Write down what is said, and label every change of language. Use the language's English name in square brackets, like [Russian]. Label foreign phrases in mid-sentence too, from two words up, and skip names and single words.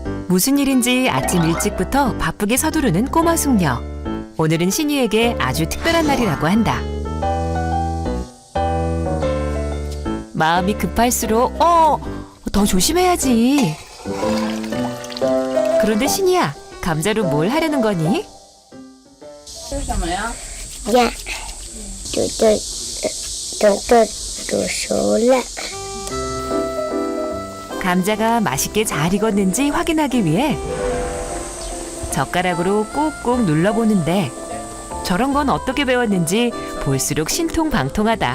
[Korean] 무슨 일인지 아침 일찍부터 바쁘게 서두르는 꼬마 숙녀. 오늘은 신이에게 아주 특별한 날이라고 한다. 마음이 급할수록 더 조심해야지. 그런데 신이야, 감자로 뭘 하려는 거니? [Chinese] 吃什么呀？ [Korean] 야, 또 [Chinese] 熟了. [Korean] 감자가 맛있게 잘 익었는지 확인하기 위해 젓가락으로 꾹꾹 눌러보는데 저런 건 어떻게 배웠는지 볼수록 신통방통하다.